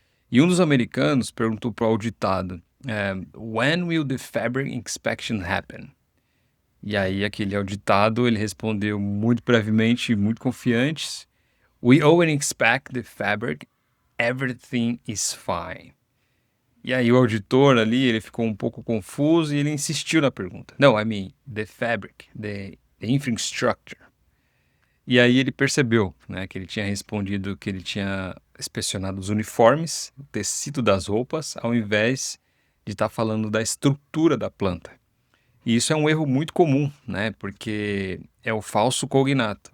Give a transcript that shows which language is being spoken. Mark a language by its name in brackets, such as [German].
[Portuguese] E um dos americanos perguntou para o auditado: [English] When will the fabric inspection happen? [Portuguese] E aí aquele auditado, ele respondeu muito brevemente, muito confiante: [English] We only inspect the fabric, everything is fine. [Portuguese] E aí o auditor ali, ele ficou um pouco confuso e ele insistiu na pergunta. [English] No, I mean, the fabric, the infrastructure. [Portuguese] E aí ele percebeu, né, que ele tinha respondido que ele tinha inspecionado os uniformes, o tecido das roupas, ao invés de estar falando da estrutura da planta. E isso é um erro muito comum, né? Porque é o falso cognato.